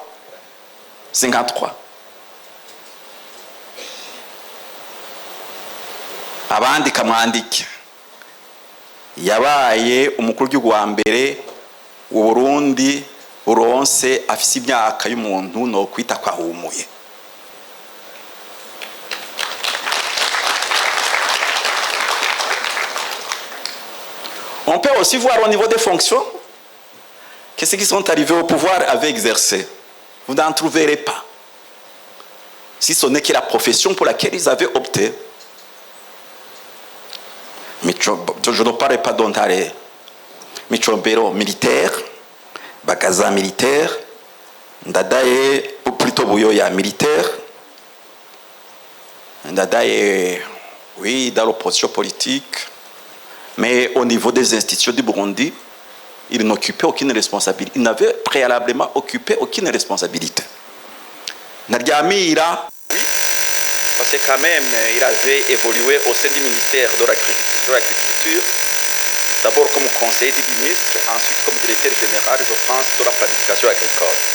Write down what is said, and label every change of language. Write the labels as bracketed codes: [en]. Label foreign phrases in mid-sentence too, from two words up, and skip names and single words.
[rn] 53. Abandika mwandike. Yabaye umukuru w'igihugu wa mbere w'u Burundi uronse afise imyaka y'umuntu no kwita ko ahumuye. [fr] On peut aussi voir au niveau des fonctions que ceux qui sont arrivés au pouvoir avaient exercé. Vous n'en trouverez pas. Si ce n'est que la profession pour laquelle ils avaient opté. Je ne parle pas d'Ontare. Michombero militaire, Bakaza militaire, Ndadaye, ou plutôt Bouyoya militaire, Ndadaye, oui, dans l'opposition politique, mais au niveau des institutions du Burundi, il n'occupait aucune responsabilité. Il n'avait préalablement occupé aucune responsabilité. Nadiamira, oui, parce que quand même, il avait évolué au sein du ministère de l'Agriculture, d'abord comme conseiller du ministre, ensuite comme directeur général, je pense, de la planification agricole.